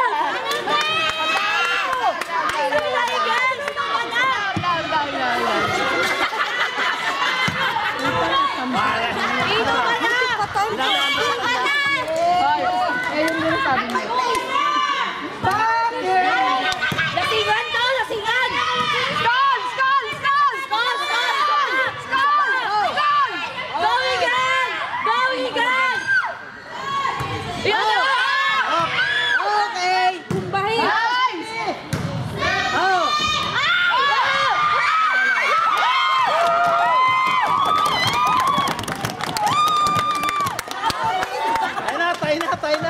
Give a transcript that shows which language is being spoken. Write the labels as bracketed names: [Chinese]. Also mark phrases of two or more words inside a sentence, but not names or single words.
[Filipino] Ayun din sabi niya. Lasingan to! Lasingan! [English] Skull! Skull! Skull! Skull! Skull! Skull! Skull! [Filipino] Gawigan! Gawigan! Yan na! Okay! Kumbahin! Nice! Oh! Tayo na! Tayo na!